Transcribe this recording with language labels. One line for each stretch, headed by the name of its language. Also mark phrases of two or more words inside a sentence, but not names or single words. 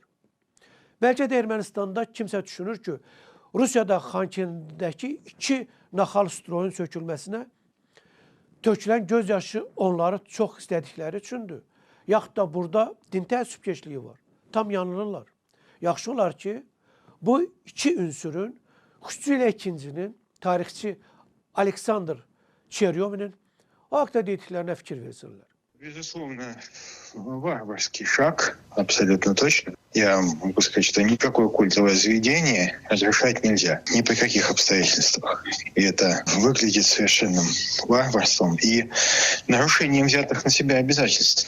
Azerbaijani: Bəlkə də Ermənistanda kimsə düşünür ki, Rusiyada Xankendidəki 2 naxal stroyun sökülməsinə tökülən gözyaşı onları çox istədikləri üçündür. Yaxud da burada din təəssübkeşliyi var. Tam yanılırlar. Yaxşı olar ki, bu iki ünsürün, xüsusilə ikincinin, tarixçi Aleksandr Çeryovinin o haqda dediklərinə fikir versinlər.
Russian: Безусловно, варварский шаг, абсолютно точно. Я могу сказать, что никакое культовое заведение разрушать нельзя, ни при каких обстоятельствах. И это выглядит совершенным варварством и нарушением взятых на себя обязательств.